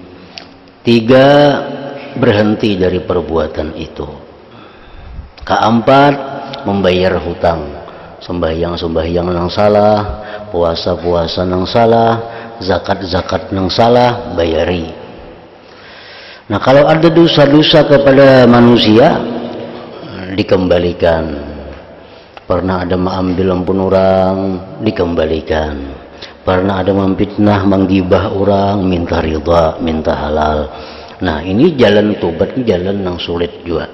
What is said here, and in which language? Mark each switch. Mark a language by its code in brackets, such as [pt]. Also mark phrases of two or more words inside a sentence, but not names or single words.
[id] 3, berhenti dari perbuatan itu. 4, membayar hutang. Sembahyang nang salah, puasa nang salah, zakat nang salah, bayari. Nah, kalau ada dosa-dosa kepada manusia, dikembalikan. Pernah ada mengambil ampun orang, dikembalikan. Pernah ada memfitnah, menggibah orang, minta ridha, minta halal. Nah, ini jalan tobat, ini jalan yang sulit juga.